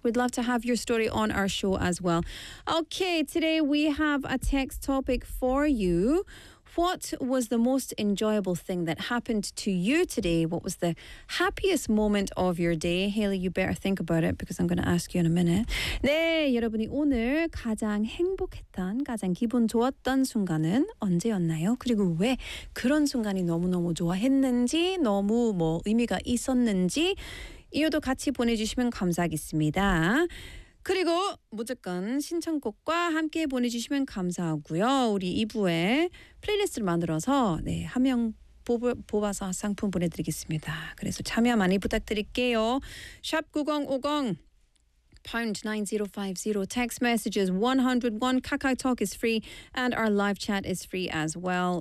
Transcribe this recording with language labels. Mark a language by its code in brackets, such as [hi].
[en] We'd love to have your story on our show as well. Okay, today we have a text topic for you. What was the most enjoyable thing that happened to you today? What was the happiest moment of your day? Hayley, you better think about it because I'm going to ask you in a minute. [ko] 네, 여러분이 오늘 가장 행복했던, 가장 기분 좋았던 순간은 언제였나요? 그리고 왜 그런 순간이 너무너무 좋아했는지, 너무 뭐 의미가 있었는지 이어도 같이 보내주시면 감사하겠습니다. 그리고 무조건 신청곡과 함께 보내주시면 감사하고요. 우리 2부에 플레이리스트를 만들어서 네, 한 명 뽑아서 상품 보내드리겠습니다. 그래서 참여 많이 부탁드릴게요. [en] 샵 9050 pound 9050 text messages 101 KakaoTalk is free and our live chat is free as well.